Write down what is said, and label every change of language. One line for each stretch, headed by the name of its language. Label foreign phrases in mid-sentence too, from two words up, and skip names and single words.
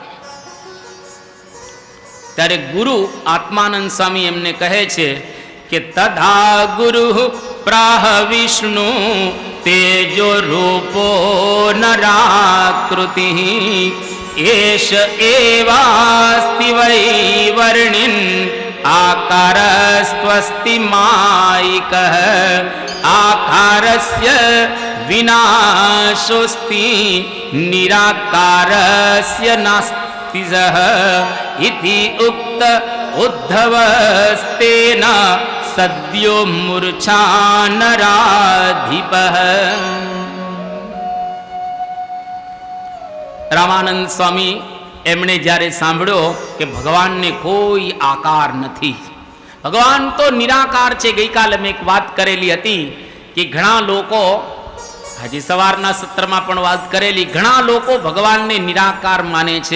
Gujarati: ત્યારે ગુરુ આત્માનંદ સ્વામી એમને કહે છે કે
Sanskrit: તદા ગુરુ પ્રાહ વિષ્ણુ તેજો રૂપો નરાકૃતિ એશ એવાસ્તિ વૈ વર્ણિન આકારસ્ત્વસ્તિ માયિક આકારસ્ય વિનાશોસ્તિ નિરાકારસ્ય નાસ્તિ स्थिजः इति उक्त उद्धवस्तेन सद्यो मूर्छानराधिपः।
Gujarati: રામાનંદ સ્વામી એમણે જ્યારે સાંભળ્યો કે ભગવાનને કોઈ આકાર નથી, ભગવાન તો નિરાકાર છે. ગઈકાલે મેં એક વાત કરેલી હતી કે ઘણા લોકો, આજે સવારના સત્રમાં પણ વાત કરેલી, ઘણા લોકો ભગવાનને નિરાકાર માને છે.